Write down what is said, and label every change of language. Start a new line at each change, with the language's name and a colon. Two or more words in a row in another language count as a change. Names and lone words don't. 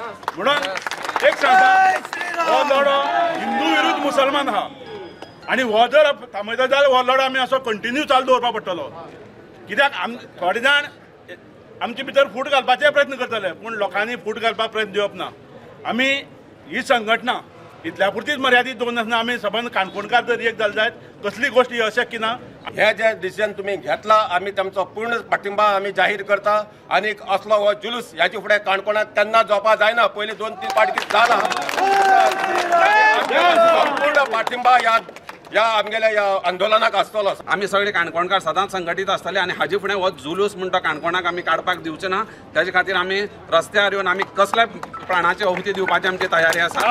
Konkani: म्हणून एक सांगता, हो लढो हिंदू विरुद्ध मुसलमान आहा आणि हो जर थांबयता जाल्यार हो लढो आमी असो कंटिन्यू चालू दवरपाक पडटलो। कित्याक थोडे जाण आमचे भितर फूट घालपाचे प्रयत्न करतले, पूण लोकांनी फूट घालपाक प्रयत्न दिवप ना। आमी ही संघटना इतल्या पुरतीच मर्यादित दवरना आसतना आमी सबंद काणकोणकार जर एक जाले जायत कसली गोष्ट ही अशक्य ना। हे जे डिसिजन तुम्ही घेतला आम्ही त्यांचा पूर्ण पाठिंबा आम्ही जाहीर करता। आणि असलो हो जुलूस याच्या फुडें काणकोणात केन्ना जावपा जायना। पयलीं 2-3 फावटी जाला, संपूर्ण पाठिंबा या आमगेल्या या आंदोलनाक आसतलो। आमी सगळे काणकोणकार सदांच संघटीत आसतले आणि हाजे फुडें हो जुलूस म्हणटा काणकोणाक आमी काडपाक दिवचे ना। त्याच्या खातीर आमी रस्त्यार येवन आमी कसल्याय प्राणाची आहुती दिवपाची आमची तयारी आसा।